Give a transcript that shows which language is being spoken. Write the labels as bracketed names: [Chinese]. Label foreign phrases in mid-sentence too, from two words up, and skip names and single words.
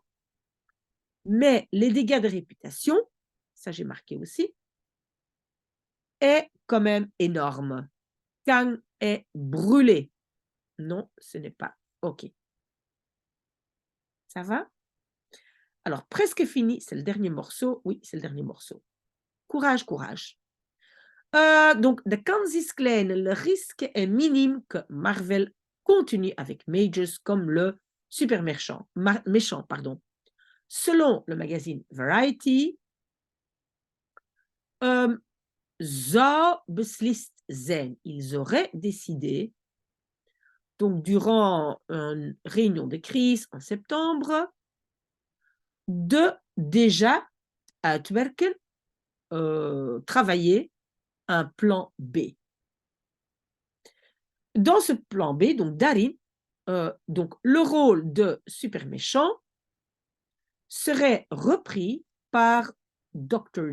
[French] Mais les dégâts de réputation, ça j'ai marqué aussi, est quand même énorme. Kang est brûlé. Non, ce n'est pas OK. Ça va? Alors, presque fini, c'est le dernier morceau. Oui, c'est le dernier morceau. Courage, courage. Donc, [Dutch] de kans is klein, [French] le risque est minime que Marvel continue avec Majors comme le super méchant. Pardon. Selon le magazine Variety, [Dutch] zou beslist zijn. [French] Ils auraient décidé, donc durant une réunion de crise en septembre, de déjà uitwerken, travailler un plan B. Dans ce plan B, donc Darin, donc le rôle de super méchant serait repris par Dr.